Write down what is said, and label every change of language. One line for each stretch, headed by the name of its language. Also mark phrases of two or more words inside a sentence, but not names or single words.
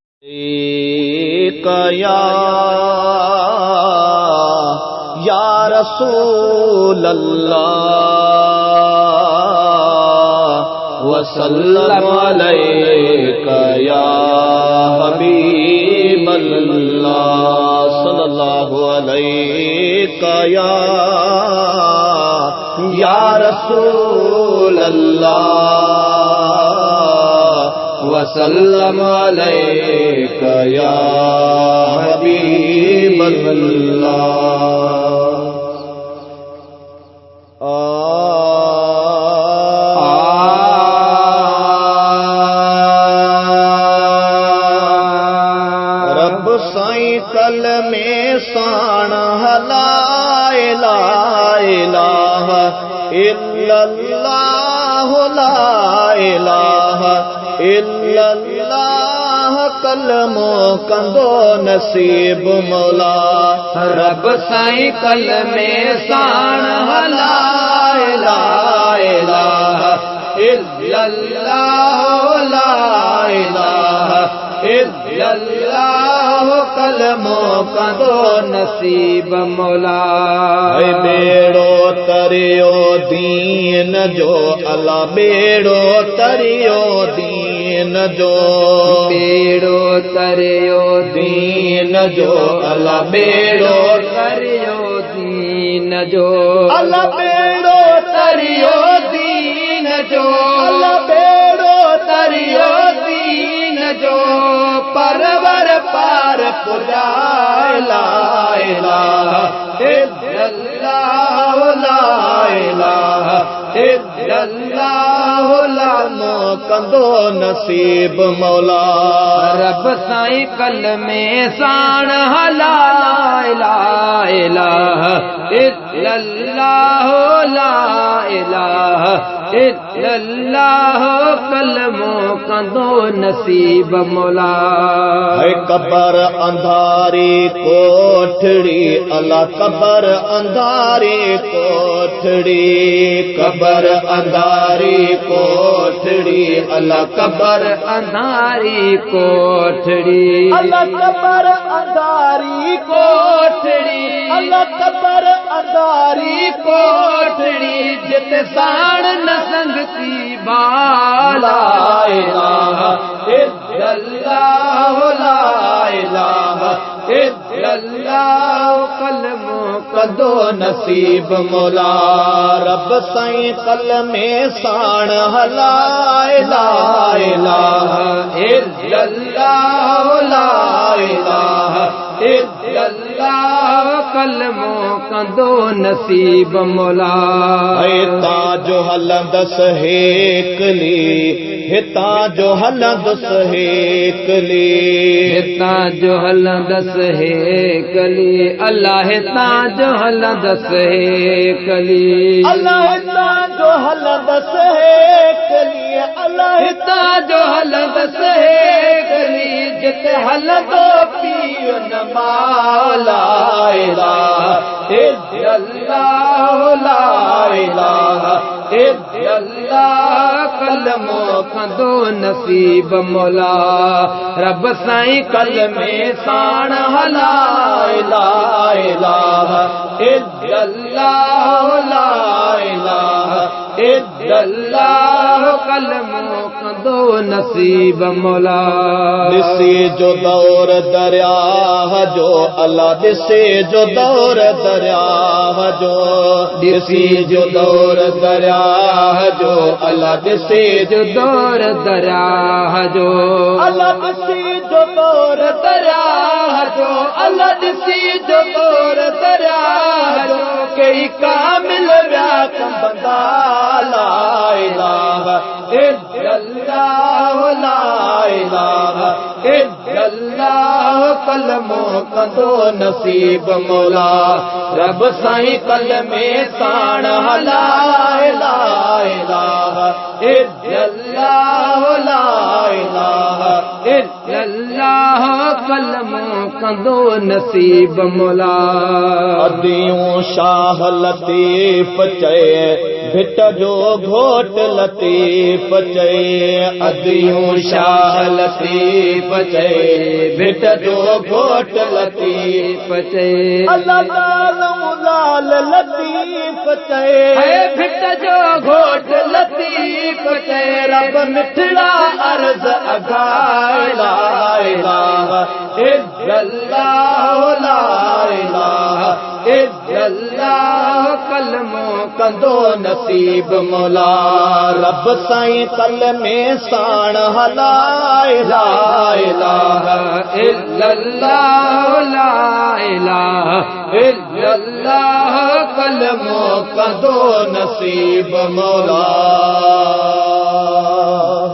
Arabic: يا رسول الله وسلم عليك يا حبيب الله صلى الله عليك يا رسول الله وسلم عليك يا حبيب الله.
Sindhi: रब साईं कल में साण
Arabic: لا إله إلا الله لا إله إلا الله
Sindhi: कलमो कंदो नसीब मौला। रब साईं कल में साण
Arabic: لا إله إلا الله لا إله إلا الله
Sindhi: कलमो कंदो नसीब मौला। बेड़ो तरियो दीन जो अल्लाह बेड़ो तरियो दीन जो बेड़ो तरियो दीन जो अल्लाह बेड़ो तरियो दीन जो अल्लाह बेड़ो तरियो दीन जो अल्लाह बेड़ो तरियो दीन जो परवर पार पुजाए
Arabic: لا إله إلا الله لا إله إلا الله
Sindhi: लामो कंदो नसीब मौला। रब साईं कल में साण
Arabic: لا إله إلا الله لا إله إلا الله
Sindhi: कलमो कंदो नसीब मौला। कबर अंधारी कोठड़ी अल्लाह कबर अंधारी कोठड़ी कबर अंधारी कोठड़ी अल्लाह कबर अंधारी कोठड़ी अल्लाह कबर अंधारी कोठड़ी अल्लाह कबर अंधारी कोठड़ी जित साण न संगती बाला
Arabic: إله إلا الله لا إله إلا الله
Sindhi: कलमो कंदो नसीब मौला। रब साईं कल में साण
Arabic: لا إله إلا الله لا إله إلا الله
Sindhi: कलमो कंदो नसीब मौला। ताजो हलंदस हेकली हितां जो हलंदस हेकली हितां जो हलंदस हेकली अल्लाह हितां जो हलंदस हेकली अल्लाह हितां जो हलंदस हेकली अल्लाह हितां जो हलंदस हेकली जिते हलंदो पीउ न मौला
Arabic: إله إلا الله لا إله إلا الله
Sindhi: कलमो कंदो नसीब मौला। रब साईं कल में साण
Arabic: لا إله إلا الله لا إله إلا الله
Sindhi: कलमो कंदो नसीब मौला। ॾिसे जो दौर दरिया जो अल्लाह ॾिसे जो दौर दरिया जो ॾिसी जो दौर दरिया जो अल्लाह ॾिसे जो दौर दरिया जो अल्लाह ॾिसे जो दौर दरिया जो अल्लाह ॾिसी जो दौर दरिया जो कई कामिल विया कंबंदा
Arabic: لا إله إلا الله لا إله إلا الله
Sindhi: कलमो कंदो नसीब मौला। रब साईं कल में साण
Arabic: لا إله إلا الله لا إله إلا الله
Sindhi: कलमो कंदो नसीब मौला। अदियूं शाह लतीफ़ चए भिट जो घोट लतीफ़ चए अदियूं शाह लतीफ़ चए भिट जो घोट लतीफ़ चए अल्लाह लाल लतीफ़ चए भिट जो घोट लतीफ़ चए रब मिठड़ा अर्ज़ अगाए
Arabic: لا إله إلا الله لا إله إلا الله
Sindhi: कलमो कंदो नसीब मौला रब साईं कलमे साण हलाए
Arabic: لا إله إلا الله لا إله إلا الله
Sindhi: कलमो कंदो नसीब मौला